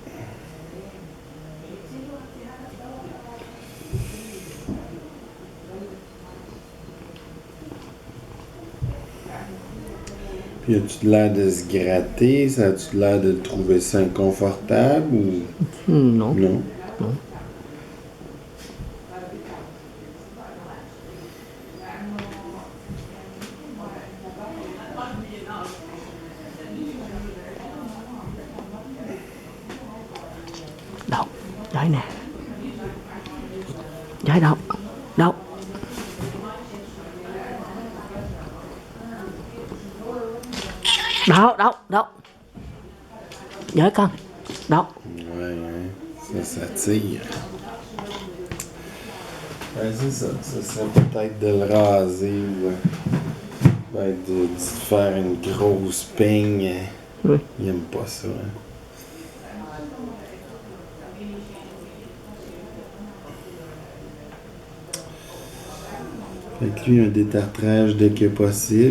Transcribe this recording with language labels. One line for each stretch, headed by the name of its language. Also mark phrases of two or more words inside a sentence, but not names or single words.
French: Puis as-tu l'air de se gratter? Ça a-tu l'air de trouver ça inconfortable ou. Non. Non? Non.
Vietnamese: Đâu? Đây nè. Đây đâu? Đâu? Đâu? Đâu? Đâu? Với con. Đâu?
French: Ouais, ça tire. Ouais, c'est ça. Ça serait peut-être de le raser ou ben, de faire une grosse peigne. Oui. Il aime pas ça. Hein? Fait que lui, un détartrage dès que possible.